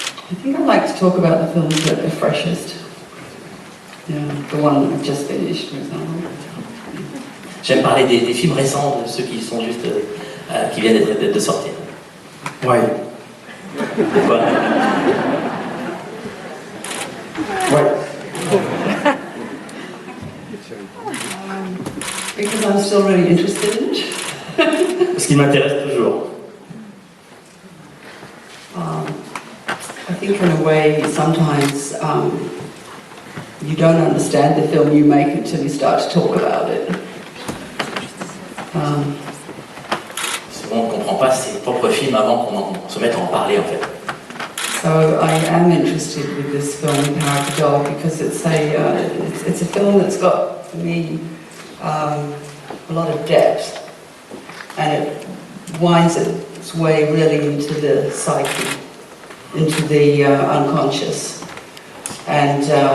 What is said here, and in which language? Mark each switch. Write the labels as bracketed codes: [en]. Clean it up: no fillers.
[en] I think I'd like to talk about the films that are freshest. Yeah, the one I've just finished, for example. [fr] J'aime parler des films récents, de ceux qui sont juste, qui viennent de sortir. Ouais. Pourquoi? Ouais. [en] Because I'm still really interested in it. [fr] Ce qui m'intéresse toujours. [en] I think in a way, sometimes you don't understand the film you make until you start to talk about it. [fr] Souvent, on ne comprend pas ses propres films avant qu'on se mette à en parler, en fait. [en] So I am interested with this film, Power of the Dog, because it's a film that's got, for me, a lot of depth, and it winds its way really into the psyche, into the unconscious, and